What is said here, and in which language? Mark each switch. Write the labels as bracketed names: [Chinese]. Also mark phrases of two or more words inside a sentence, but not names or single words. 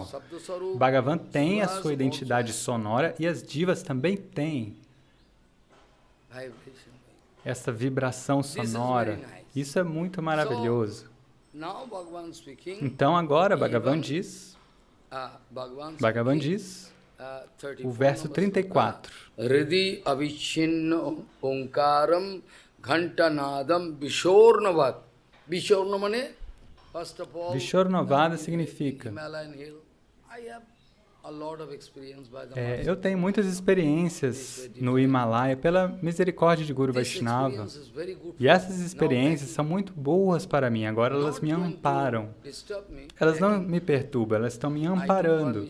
[Portuguese] Bhagavan tem a sua identidade sonora e as divas também têm essa vibração sonora. Isso é muito maravilhoso. Então, agora, Bhagavan diz, o verso 34. [Sanskrit] Hridi avichinno omkaram ghantanadam vishornavat. Vishornamane, [English] first of all, [Portuguese] Vishornavada significa... eu tenho muitas experiências no Himalaia pela misericórdia de Guru Vaishnava. E essas experiências são muito boas para mim. Agora elas me amparam. Elas não me perturbam, elas estão me amparando.